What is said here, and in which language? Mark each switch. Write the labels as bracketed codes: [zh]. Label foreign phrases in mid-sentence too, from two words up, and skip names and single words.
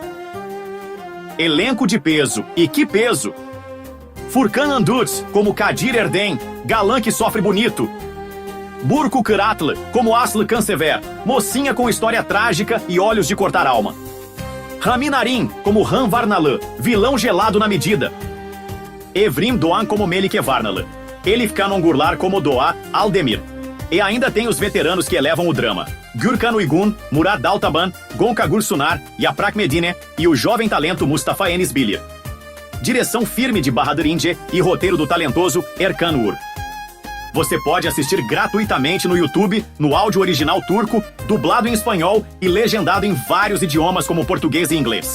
[pt] Elenco de peso. E que peso! Furkan Anduts como Kadir Erden, galã que sofre bonito. Burku Kıratlı como Aslı Cansever, mocinha com história trágica e olhos de cortar alma. Rami Narin como Han Varnalı, vilão gelado na medida. Evrim Doğan como Melike Varnalı. Elif Kanongurlar como Doğa Aldemir. E ainda tem os veteranos que elevam o drama. Gürkan Uygun, Murat Daltaban, Gonca Gursunar, Yaprak Medine e o jovem talento Mustafa Enis Bilir. Direção firme de Bahadır İnce e roteiro do talentoso Erkan Uğur. Você pode assistir gratuitamente no YouTube, no áudio original turco, dublado em espanhol e legendado em vários idiomas como português e inglês.